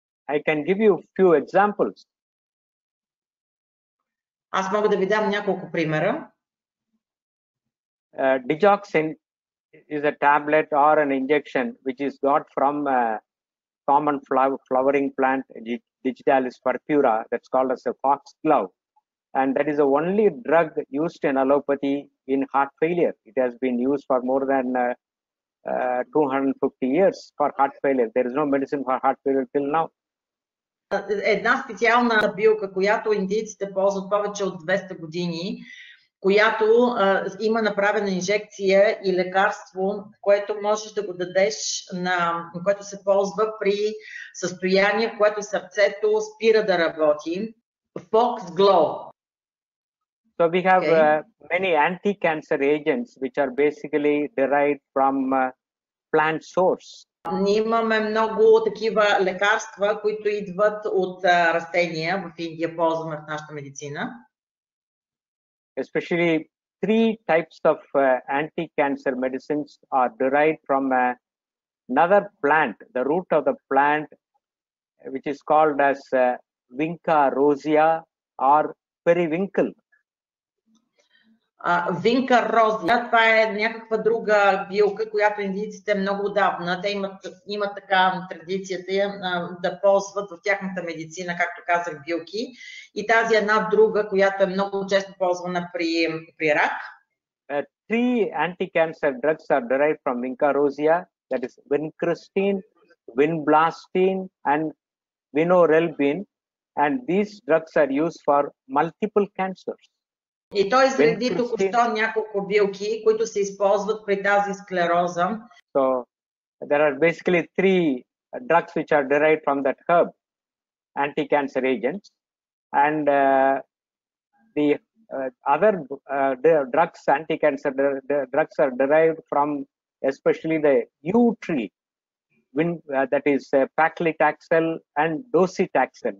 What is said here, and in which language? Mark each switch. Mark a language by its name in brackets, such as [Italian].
[English] I can give you few examples. [Bulgarian] Аз мога да ви дам няколко примера. [English] Digoxin is a tablet or an injection which is got from common flowering plant Digitalis purpura, that's called as a foxglove, and that is the only drug used in allopathy in heart failure. It has been used for more than 250 years for heart failure. There is no medicine for heart failure till now. [Bulgarian] Една специална билка, която индийците ползват повече от 200 години, която има направена инжекция и лекарство, което можеш да го дадеш което се ползва при състояние, в което сърцето спира да работи. [English] Foxglove. So we have many anti-cancer agents which are basically derived from plant source. [Bulgarian] Ние имаме много такива лекарства, които идват от растения. В Индия ползваме в нашата медицина. [English] Especially 3 types of anti-cancer medicines are derived from another plant, the root of the plant, which is called as Vinca rosea or periwinkle. [Bulgarian] Vinca rosea, това е някаква друга билка, която индийците много отдавна, те имат така традицията да ползват в тяхната медицина, както казах, билки. И тази една друга, която е много често ползвана при рак. [English] 3 anti-cancer drugs are derived from Vinca rosea, that is vincristine, vinblastine and vinorelbine, and these drugs are used for multiple cancers. [Bulgarian] И той изреди току-що няколко билки, които се използват при тази склероза. [English] So there are basically 3 drugs which are derived from that herb, anti-cancer agents, and the other drugs, anti-cancer drugs are derived from especially the yew tree, that is paclitaxel and docetaxel.